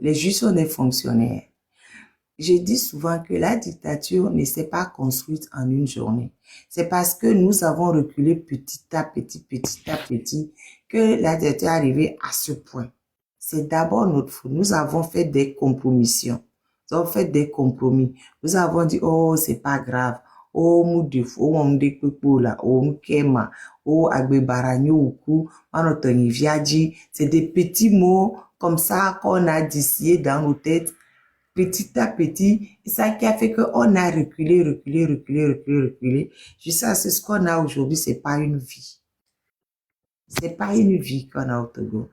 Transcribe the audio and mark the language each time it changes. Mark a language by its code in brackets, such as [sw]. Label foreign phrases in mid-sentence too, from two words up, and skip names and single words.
[fr] Les juges sont des fonctionnaires. Je dis souvent que la dictature ne s'est pas construite en une journée. C'est parce que nous avons reculé petit à petit, que la dictature est arrivée à ce point. C'est d'abord notre faute. Nous avons fait des compromissions. Nous avons fait des compromis. Nous avons dit, oh, c'est pas grave. [ee] Oh, moudifo, oh, mdekpola, oh, mkema, oh, agbebaranyo, [fr] oku, c'est des petits mots comme ça qu'on a distillés dans nos têtes. petit à petit, c'est ça qui a fait qu'on a reculé. Jusqu'à ce qu'on a aujourd'hui, c'est pas une vie. C'est pas une vie qu'on a au Togo.